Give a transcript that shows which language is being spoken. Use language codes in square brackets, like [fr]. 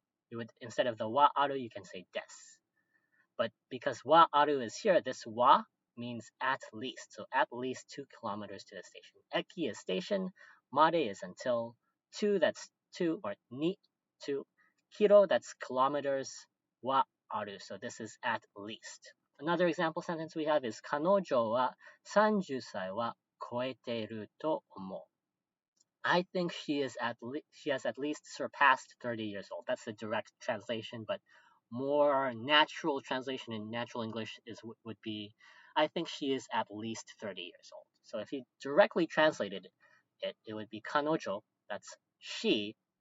[en] You would, instead of the wa aru, you can say desu. But because wa aru is here, this wa means at least. So at least 2 kilometers to the station. Eki is station, made is until, 2 that's 2, or ni 2, kilo that's kilometers, wa aru. So this is at least. Another example sentence we have is [ja] 彼女は30歳は超えていると思う. [en] I think she has at least surpassed 30 years old. That's the direct translation, but more natural translation in natural English would be, I think she is at least 30 years old. So if you directly translated it, it would be 彼女, that's she.